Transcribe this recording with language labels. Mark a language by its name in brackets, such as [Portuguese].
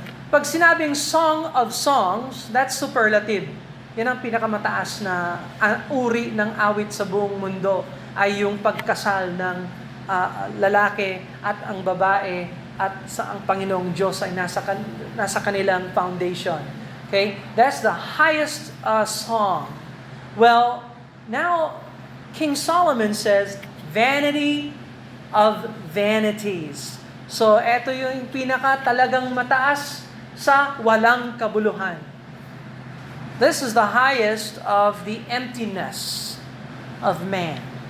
[Filipino] Pag sinabing Song of Songs, [English] that's superlative. [Filipino] Yan ang pinakamataas na uri ng awit sa buong mundo, ay yung pagkasal ng lalaki at ang babae at sa ang Panginoong Diyos ay nasa kanilang foundation. [English] Okay? That's the highest song. Well, now King Solomon says, vanity of vanities. [Filipino] So, eto yung pinaka talagang mataas sa walang kabuluhan. [English] This is the highest of the emptiness of man.